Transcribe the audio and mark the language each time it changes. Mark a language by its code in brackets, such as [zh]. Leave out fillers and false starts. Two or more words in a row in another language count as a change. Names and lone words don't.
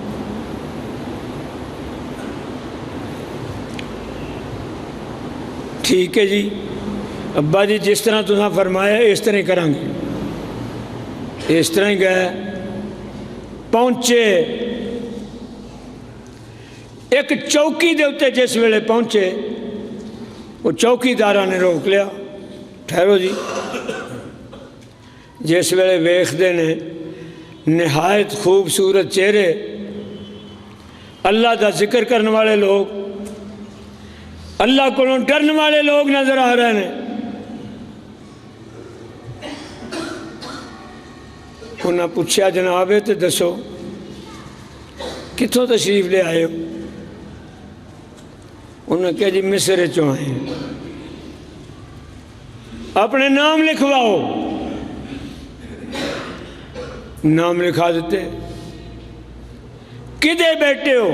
[pa] ٹھیک ہے جی ابا جی جس طرح تُساں فرمایا اس طرح ہی کریں گے، اس طرح ہی گئے پہنچے ایک چوکی دے اتے، جس ویلے پہنچے وہ چوکی دارہ نے روک لیا، ٹھہرو جی، جس ویلے ویکھ دے نے نہایت خوبصورت چہرے، اللہ دا ذکر کرنے والے لوگ، اللہ کو ڈرنے والے لوگ نظر آ رہے ہیں، انہاں پوچھا جناب تے دسو کتھوں تشریف لے آئے ہو؟ انہوں نے کہا جی مصر چوں آئے ہیں۔ اپنے نام لکھواؤ، نام لکھا دیتے، کدے بیٹے ہو؟